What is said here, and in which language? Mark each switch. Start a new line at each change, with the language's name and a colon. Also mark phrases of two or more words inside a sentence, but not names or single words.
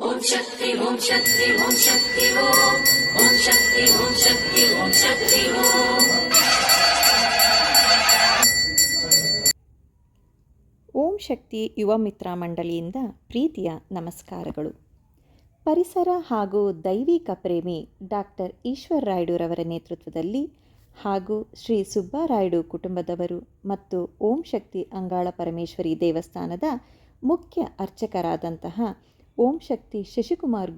Sanskrit: शक्ति ओम शक्ति ओम शक्ति ओम शक्ति ओम शक्ति ओम शक्ति
Kannada: ಓಂ ಶಕ್ತಿ ಯುವ ಮಿತ್ರ ಮಂಡಳಿಯಿಂದ ಪ್ರೀತಿಯ ನಮಸ್ಕಾರಗಳು. ಪರಿಸರ ಹಾಗೂ ದೈವಿಕ ಪ್ರೇಮಿ ಡಾಕ್ಟರ್ ಈಶ್ವರ್ ರಾಯುಡುರವರ ನೇತೃತ್ವದಲ್ಲಿ ಹಾಗೂ ಶ್ರೀ ಸುಬ್ಬರಾಯುಡು ಕುಟುಂಬದವರು ಮತ್ತು ಓಂ ಶಕ್ತಿ ಅಂಗಾಳ ಪರಮೇಶ್ವರಿ ದೇವಸ್ಥಾನದ ಮುಖ್ಯ ಅರ್ಚಕರಾದಂತಹ ಓಂ ಶಕ್ತಿ ಶಶಿಕುಮಾರ್